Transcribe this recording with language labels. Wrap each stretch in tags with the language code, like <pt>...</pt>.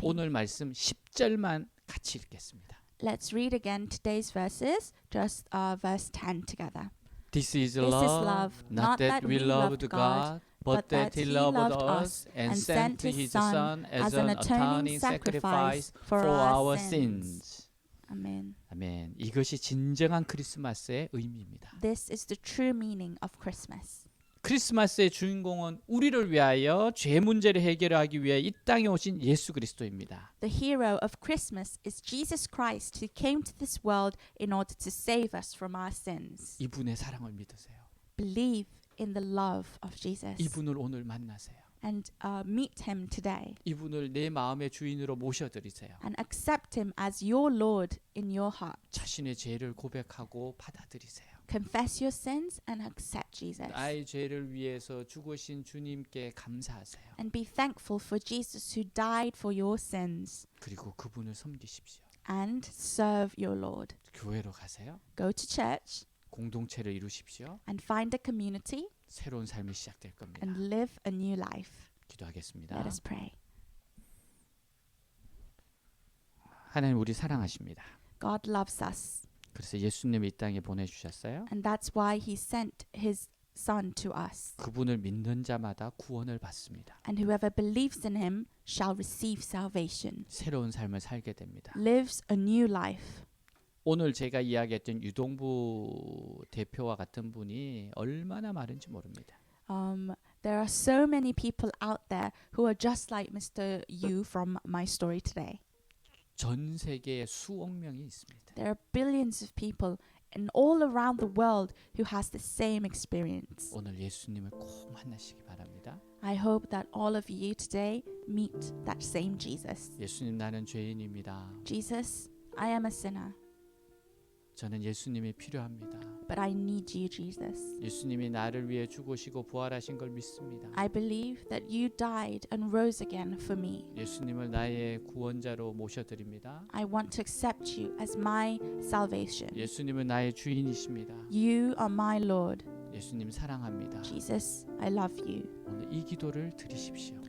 <ko>오늘 말씀 10절만 같이 읽겠습니다.</ko> <en>Let's read again today's verses, just verse 10 together. This is This is love, love, not that we loved God, but that He loved us and sent His Son as an atoning sacrifice for our sins. Amen.</en> <ko>아멘. 이것이 진정한 크리스마스의 의미입니다.</ko> <en>This is the true meaning of Christmas.</en> <ko>크리스마스의 주인공은 우리를 위하여 죄 문제를 해결하기 위해 이 땅에 오신 예수 그리스도입니다.</ko> <en>The hero of Christmas is Jesus Christ who came to this world in order to save us from our sins.</en> <ko>이분의 사랑을 믿으세요.</ko> <en>Believe in the love of Jesus</en> <ko>이분을 오늘 만나세요.</ko> <en>and meet him today</en> <ko>이분을 내 마음의 주인으로 모셔드리세요.</ko> <en>and accept him as your Lord in your heart.</en> <ko>자신의 죄를 고백하고 받아들이세요.</ko> <en>Confess your sins and accept Jesus.</en> <ko>나의 죄를 위해서 죽으신 주님께 감사하세요.</ko> <en>And be thankful for Jesus who died for your sins.</en> <ko>그리고 그분을 섬기십시오.</ko> <en>And serve your Lord.</en> <ko>교회로 가세요.</ko> <en>Go to church</en> <ko>공동체를 이루십시오.</ko> <en>and find a community</en> <ko>새로운 삶이 시작될 겁니다.</ko> <en>and live a new life.</en> <ko>기도하겠습니다.</ko> <en>Let us pray.</en> <ko>하나님 우리 사랑하십니다.</ko> <en>God loves us.</en> <ko>그래서 예수님을 이 땅에 보내주셨어요.</ko> <en>And that's why he sent his son to us.</en> <ko>그분을 믿는 자마다 구원을 받습니다.</ko> <en>And whoever believes in him shall receive salvation.</en> <ko>새로운 삶을 살게 됩니다.</ko> <en>Lives a new life.</en> <ko>오늘 제가 이야기했던 유동부 대표와 같은 분이 얼마나 많은지 모릅니다.</ko> <en>There are so many people out there who are just like Mr. Yu from my story today.</en> <ko>전 세계에 수억 명이 있습니다.</ko> <en>There are billions of people and all around the world who has the same experience.</en> <ko>오늘 예수님을 꼭 만나시기 바랍니다.</ko> <en>I hope that all of you today meet that same Jesus.</en> <ko>예수님 나는 죄인입니다.</ko> <en>Jesus, I am a sinner.</en> <ko>저는 예수님이 필요합니다.</ko> <en>But I need you, Jesus.</en> <ko>예수님이 나를 위해 죽으시고 부활하신 걸 믿습니다.</ko> <en>I believe that you died and rose again for me.</en> <ko>예수님을 나의 구원자로 모셔드립니다.</ko> <en>I want to accept you as my salvation.</en> <ko>예수님은 나의 주인이십니다.</ko> <en>You are my Lord.</en> <ko>예수님 사랑합니다.</ko> <en>Jesus, I love you.</en> <ko>오늘 이 기도를 드리십시오.</ko>